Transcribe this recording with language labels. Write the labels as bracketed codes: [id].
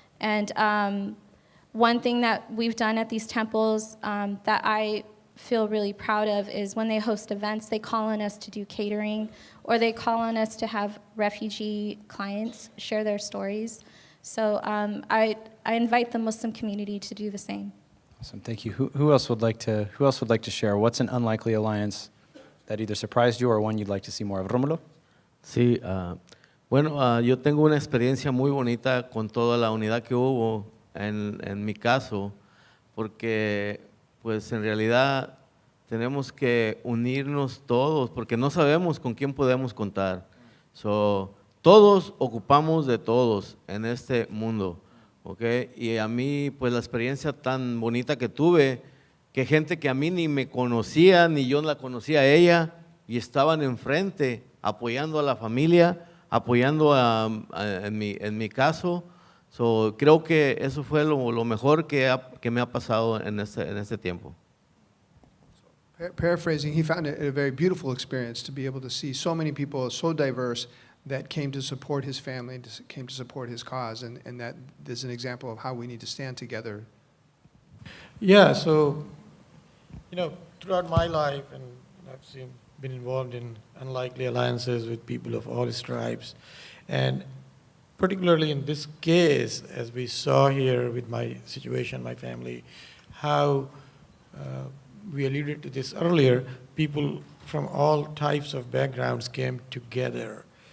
[en] And one thing that we've done at these temples that I feel really proud of is when they host events, they call on us to do catering, or they call on us to have refugee clients share their stories. So I invite the Muslim community to do the same. Awesome, thank you. Who else would like to share? What's an unlikely alliance that either surprised you or one you'd like to see more of? Romulo? [es] Sí, yo tengo una experiencia muy bonita con toda la unidad que hubo en mi caso, porque pues en realidad tenemos que unirnos todos, porque no sabemos con quién podemos contar. Todos ocupamos de todos en este mundo, ¿ok? Y a mí, pues la experiencia tan bonita que tuve, que gente que a mí ni me conocía, ni yo la conocía a ella, y estaban enfrente apoyando a la familia, apoyando en mi caso. Creo que eso fue lo mejor que me ha pasado en este tiempo. [en] Paraphrasing, he found it a very beautiful experience to be able to see so many people so diverse that came to support his family, came to support his cause, and that is an example of how we need to stand together. Yeah, so, throughout my life, and I've been involved in unlikely alliances with people of all stripes, and particularly in this case, as we saw here with my situation, my family, how we alluded to this earlier, people from all types of backgrounds came together.